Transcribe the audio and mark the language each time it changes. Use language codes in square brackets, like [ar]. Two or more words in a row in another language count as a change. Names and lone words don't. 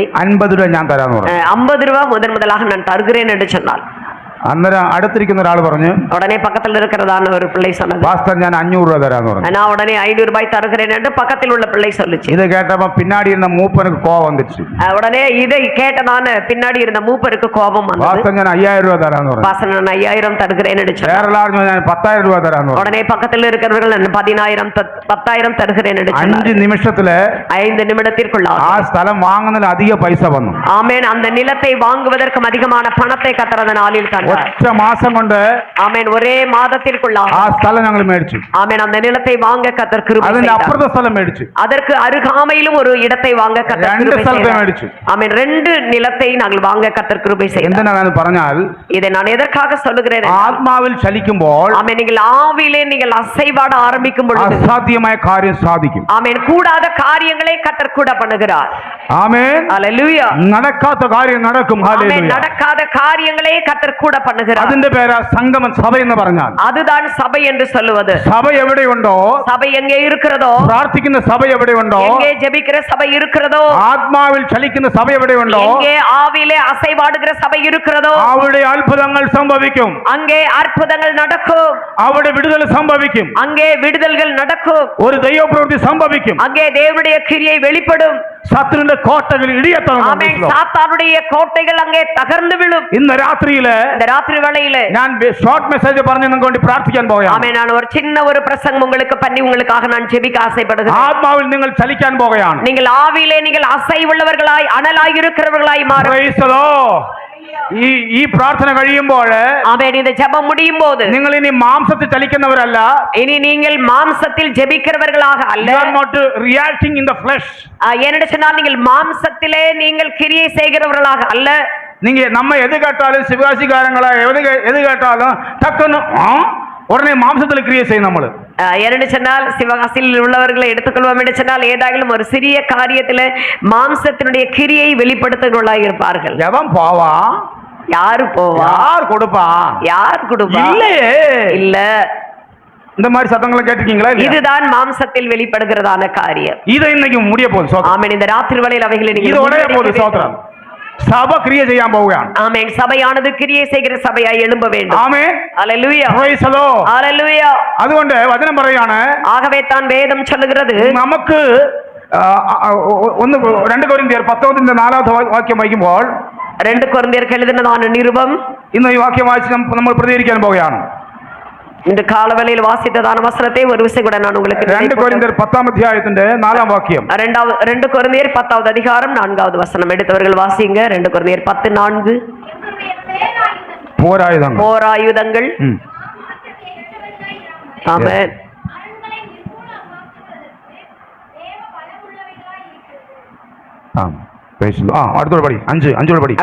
[ml] 50 രൂപ ഞാൻ തരാന്ന് പറഞ്ഞു. [ta] 50 ரூபா முதலாக நான் தருகிறேன் என்று சொன்னாள். [ml] അന്നേരം അടുത്തിരിക്കുന്ന ഒരാൾ പറഞ്ഞു, [ta] உடனே பக்கத்தில் இருக்கிறதான ஒரு பிள்ளை சொன்னது, [ml] പാസ്റ്റർ ഞാൻ 500 രൂപ തരാന്ന് പറഞ്ഞു. [ta] நான் உடனே 500 ரூபாய் தருகிறேன் என்று பக்கத்தில் உள்ள பிள்ளை சொல்லுச்சு. [ml] ഇത് കേട്ടപ്പോ പിന്നാടി ഇരുന്ന മൂപ്പനക്ക് കോപം വന്നിച്ചു. [ta] உடனே இதை கேட்டதான பின்னாடி இருந்த மூப்பருக்கு கோபம் வந்தது. [ml] പാസ്റ്റർ ഞാൻ 5000 രൂപ തരാന്ന് പറഞ്ഞു. [ta] பாஸ்டர் நான் 5000 தருகிறேன் என்று சொன்னார். [ml] വേറൊരാൾ ഞാൻ 10000 രൂപ തരാന്ന് പറഞ്ഞു. [ta] உடனே பக்கத்தில் இருக்கிறவர்கள் நான் 10000 தருகிறேன் என்று சொன்னார். [ml] 5 നിമിഷത്തില് [ta] 5 நிமிடத்திற்குள்ள [ml] ആ സ്ഥലം വാങ്ങുന്നതിൽ അധിക പൈസ വന്നു. [ta] ஆமென். அந்த நிலத்தை வாங்குவதற்கு அதிகமான பணத்தை கர்த்தர் நாளில் தந்தார். [ml] ഒറ്റ മാസം കൊണ്ട് [ta] ஆமென். ஒரே மாதத்திற்குள்ள [ml] ആ സ്ഥലം ഞങ്ങൾ മേടിച്ചു. [ta] ஆமென். அந்த நிலத்தை வாங்க கர்த்தர் கிருபை செய்தார். [ml] അതിന്റെ അപ്പുറത്തെ സ്ഥലം മേടിച്ചു. [ta] அதற்கு அருகாமையிலும் ஒரு இடத்தை வாங்க கர்த்தர் கிருபை செய்தார். ஆமென். 2 நிலத்தை நாங்கள் வாங்க கர்த்தர் கிருபை செய்தார். [ml] എന്തിനാണെന്ന് പറഞ്ഞാൽ, [ta] இதை நான் எதற்காக சொல்லுகிறேன், [ml] ആത്മാവിൽ ചലിക്കുമ്പോൾ [ta] ஆமென், நீங்கள் ஆவியிலே நீங்கள் அசைவாட ஆரம்பிக்கும் பொழுது [ml] അസാധ്യമായ കാര്യം സാധിക്കും. [ta] ஆமென், கூடாத காரியங்களை கர்த்தர் கூட பண்ணுகிறார். [ml] ആമേൻ. [ta] ஹல்லேலூயா. [ml] നടക്കാത്ത കാര്യം നടക്കും. [ta] ஆமென். [ml] ഹല്ലേലൂയ. [ta] நடக்காத காரியங்களை கர்த்தர் கூட பண்ணுகிறார். [ml] അതിന്റെ പേരാ സംഗമം സഭ എന്ന് പറഞ്ഞാൽ. [ta] அதுதான் சபை என்று சொல்லுவது. [ml] സഭ എവിടെയുണ്ടോ, [ta] சபை எங்கே இருக்கிறதோ, [ml] പ്രാർത്ഥിക്കുന്ന സഭ എവിടെയുണ്ടോ, [ta] எங்கே ஜெபிக்கிற சபை இருக்கிறதோ, [ml] ആത്മാവിൽ ചലിക്കുന്ന സഭ എവിടെയുണ്ടോ, [ta] எங்கே ஆவியிலே அசைவாடுகிற சபை இருக்கிறதோ, [ml] അവിടെ അത്ഭുതങ്ങൾ സംഭവിക്കും. [ta] அங்கே அற்புதங்கள் நடக்கும். [ml] അവിടെ വിടുതൽ സംഭവിക്കും. [ta] அங்கே விடுதல்கள் நடக்கும். [ml] ഒരു ദൈവപ്രവൃത്തി സംഭവിക്കും. [ta] அங்கே தேவனுடைய கிரியை வெளிப்படும். [ml] ശത്രുവിന്റെ കോട്ടകൾ ഇടിയത്തണം. [ta] ஆமென். சாத்தானுடைய கோட்டைகள் அங்கே தகர்ந்து விழும். [ml] ഇന്ന് രാത്രിയില് [ta] இந்த ராத்திரி வேளையிலே [ml] ഞാൻ [en] short message [ml] പറഞ്ഞു നിങ്ങൾക്ക് വേണ്ടി പ്രാർത്ഥിക്കാൻ പോവുകയാണ്. [ta] ஆமென். நான் ஒரு சின்ன ஒரு பிரசங்கம் உங்களுக்கு பண்ணி உங்களுக்காக நான் ஜெபிக்க ஆசைப்படுகிறேன். [ml] ആത്മാവിൽ നിങ്ങൾ ചലിക്കാൻ പോവുകയാണ്. [ta] நீங்கள் ஆவியிலே நீங்கள் அசைவுள்ளவர்களாய் அனலாய் இருக்கிறவர்களாய் மாறும். [en] Praise the Lord. [ml] ഈ പ്രാർത്ഥന കഴിയുമ്പോൾ [ta] ஆமென். இந்த ஜெபம் முடியும் போது [ml] നിങ്ങൾ ഇനി മാംസത്തിൽ ചലിക്കുന്നവരല്ല. [ta] இனி நீங்கள் மாம்சத்தில் ஜெபிக்கிறவர்களாக அல்ல. [en] You are not reacting in the flesh. [ta] ஏனென்று சொன்னால் நீங்கள் மாம்சத்திலே நீங்கள் கிரியை செய்கிறவர்களாக அல்ல. நீங்க நம்ம எது கேட்டாலும் சிவகாசிக்காரங்களா எது கேட்டாலும் டக்குன்னு உடனே மாம்சத்தில் கிரியை செய்யும். நம்மளு ஏனென்று சொன்னால் சிவகாசியில் உள்ளவர்களை எடுத்துக்கொள்வோம் என்று சொன்னால் ஏதாகிலும் ஒரு சிறிய காரியத்தில் மாம்சத்தினுடைய கிரியை வெளிப்படுத்துகிறவர்களாக இருப்பார்கள். எவன் போவா, யாரு போவா, யார் கொடுப்பா, யார் கொடுப்பா, இல்லையே, இல்ல. இந்த மாதிரி சத்தங்களை கேட்டிருக்கீங்களா? இதுதான் மாம்சத்தில் வெளிப்படுகிறதான காரியம். இது இன்னைக்கு முடிய போகுது. ஆமென். இந்த ராத்திரி வேளையில் அவைகளை இது உடைய போகுது. சோத்ரம். [ml] സഭ ക്രിയ ചെയ്യാൻ പോവുകയാണ്. [ta] ஆமென். சபையானது கிரியை செய்கிற சபையாய் எழும்ப வேண்டும். ஆமென். ஹல்லேலூயா. [en] Praise the Lord. [ta] ஹல்லேலூயா. [ml] അതുകൊണ്ട് വചനം പറയാണ്, ஆகவே தான் வேதம் சொல்லுகிறது, നമുക്ക് 2 കൊരിന്ത്യർ 10:4 വാക്യം വായിക്കുമ്പോൾ, 2 കൊരിന്ത്യർക്ക് എഴുതുന്നതാണ് നിരുപം. ഇന്ന് ഈ വാക്യം വായിച്ച് നമ്മൾ പ്രതികരിക്കാൻ പോവുകയാണ്. [ta] இந்த காலவேளையில் வாசித்ததான வசனத்தை ஒரு விசை கூட நான் உங்களுக்கு [ml] 2 കൊരിന്ത്യർ 10 അധ്യായത്തിന്റെ 4 വാക്യം. [ta] 2 கொரிந்தியர் 10வது அதிகாரம் 4வது வசனம் எடுத்தவர்கள் வாசிங்க. 2 கொரிந்தியர் 10:4. போராயுதங்கள். ஆமென். அடுத்தது படி. 5 படி.